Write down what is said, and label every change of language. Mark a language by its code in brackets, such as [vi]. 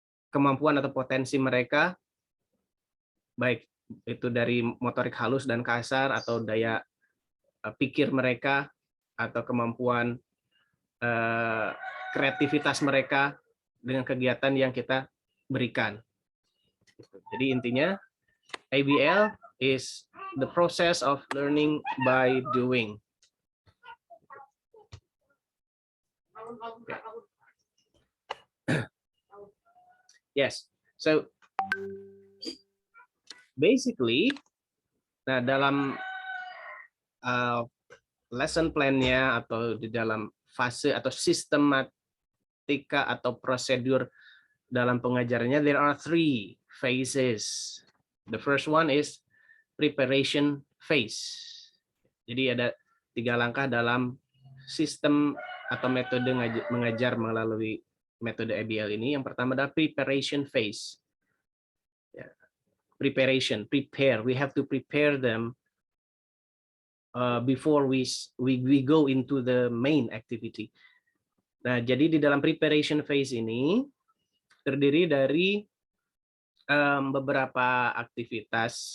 [id] kemampuan atau potensi mereka, baik itu dari motorik halus dan kasar, atau daya pikir mereka, atau kemampuan kreativitas mereka dengan kegiatan yang kita berikan. Jadi intinya [en] ABL is the process of learning by doing. Okay. Yes, so basically, [id] nah dalam lesson plan-nya atau di dalam fase atau sistematika atau prosedur dalam pengajarannya, [en] there are 3 phases. The first one is preparation phase. [id] Jadi ada 3 langkah dalam sistem atau metode mengajar melalui metode ABL ini. Yang pertama adalah preparation phase. [en] Preparation, prepare. We have to prepare them before we go into the main activity. [id] Nah, jadi di dalam preparation phase ini terdiri dari beberapa aktivitas.